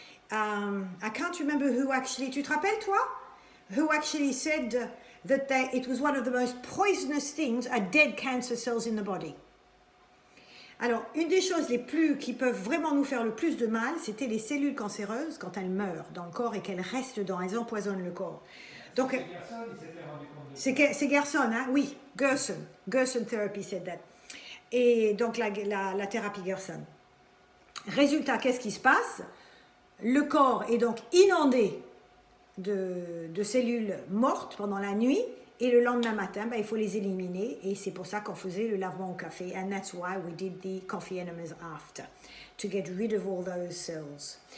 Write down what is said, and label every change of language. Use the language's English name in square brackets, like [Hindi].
[English] I can't remember who actually, [French] tu te rappelles toi? [English] Who actually said that it was one of the most poisonous things are dead cancer cells in the body. [French] Alors, une des choses qui peuvent vraiment nous faire le plus de mal, c'était les cellules cancéreuses quand elles meurent dans le corps et qu'elles restent dedans, elles empoisonnent le corps. Donc, c'est Gerson, hein? [English] Oui, Gerson Therapy said that. [French] Et donc, la thérapie Gerson. Résultat, qu'est-ce qui se passe? Le corps est donc inondé de cellules mortes pendant la nuit Et le lendemain matin, ben, il faut les éliminer. Et c'est pour ça qu'on faisait le lavement au café. [English] And that's why we did the coffee enemas after. To get rid of all those cells.